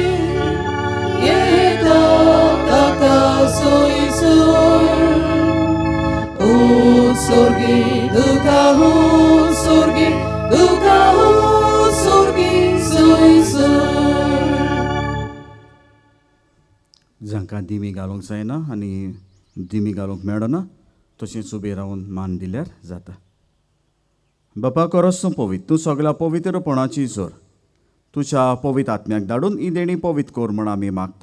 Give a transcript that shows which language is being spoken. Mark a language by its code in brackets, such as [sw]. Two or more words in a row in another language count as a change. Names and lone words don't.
[kok] Yeta taka soy sol sorgi dukahu sorgi soy sol जांकां दिमी घालूंक जायना आनी दिमी घालूंक मेळना तशेंच उबे रावन मान दिल्यार जाता. बापा खरोच तूं पवित्र तूं सगळ्या पवित्रपणाची जोर तुज्या पवित्र आत्म्याक धाडून ही देणी पवित्र कोर म्हूण आमी मागता.